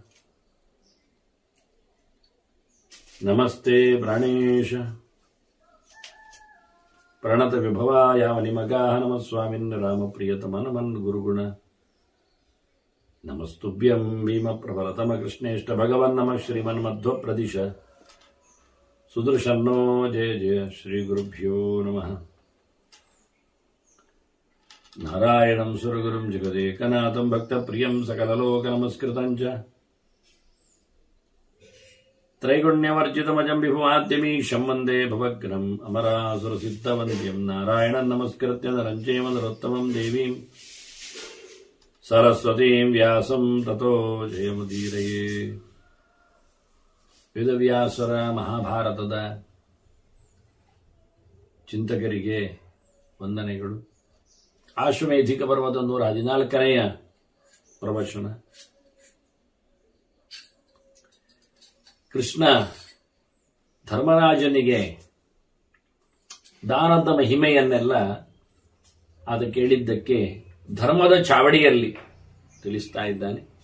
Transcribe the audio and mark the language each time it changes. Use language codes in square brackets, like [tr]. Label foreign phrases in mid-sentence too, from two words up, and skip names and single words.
[sa] नमस्ते प्राणेश प्रणत विभवाय मणिमगाह नम स्वामिन् रामप्रियतम नमन् गुरुगुण नमस्तुभ्यं भीम प्रबलतम कृष्णेष्ट भगवन् नम श्रीमन् मध्व प्रदिश सुदर्शन्नो जय जय श्री गुरुभ्यो नमः. नारायणं सुरगुरुं जगदेकनाथं भक्तप्रियं सकललोक नमस्कृतं च त्रैगुण्यवर्जितमजं विभुमाद्यमीशं वन्दे भवग्रं अमरासुरसिद्धवन्द्यं नारायणं नमस्कृत्य नरं चैव नरोत्तमं देवीं सरस्वतीं व्यासं ततो जयमुदीरये. [kn] ವೇದವ್ಯಾಸರ ಮಹಾಭಾರತದ ಚಿಂತಕರಿಗೆ ವಂದನೆಗಳು. ಆಶ್ವಮೇಧಿಕ ಪರ್ವದ 114ನೆಯ ಪ್ರವಚನ. ಕೃಷ್ಣ ಧರ್ಮರಾಜನಿಗೆ ದಾನದ ಮಹಿಮೆಯನ್ನೆಲ್ಲ ಅದು ಕೇಳಿದ್ದಕ್ಕೆ ಧರ್ಮದ ಚಾವಡಿಯಲ್ಲಿ ತಿಳಿಸ್ತಾ ಇದ್ದಾನೆ.